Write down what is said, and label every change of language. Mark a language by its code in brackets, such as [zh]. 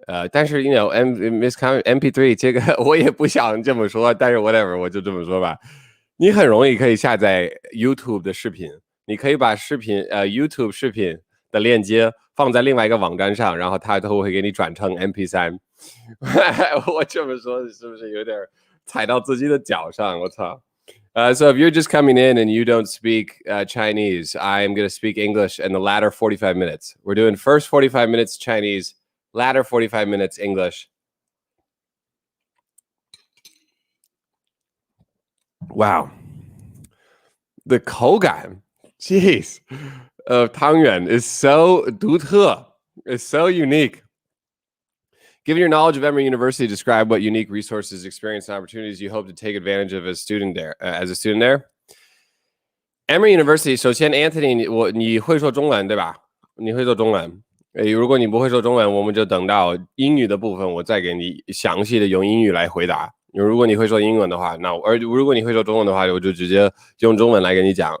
[zh] 但是 Miss MP3 这个我也不想这么说，但是 whatever 我就这么说吧。你很容易可以下载 YouTube 的视频，你可以把YouTube 视频的链接放在另外一个网站上，然后它都会给你转成 MP3。我这么说是不是有点踩到自己的脚上？我操！ [en] So if you're just coming in and you don't speak Chinese, I'm going to speak English in the latter 45 minutes. We're doing first 45 minutes Chinese.Latter 45 minutes English. Wow. The 口感 jeez, of 汤圆 is so 独特 is so unique. Given your knowledge of Emory University, describe what unique resources, experience, and opportunities you hope to take advantage of as a student there. [zh] Emory University, 首先 Anthony, 你会说中文对吧？你会说中文。如果你不会说中文，我们就等到英语的部分，我再给你详细的用英语来回答。如果你会说英文的话，如果你会说中文的话，我就直接用中文来跟你讲。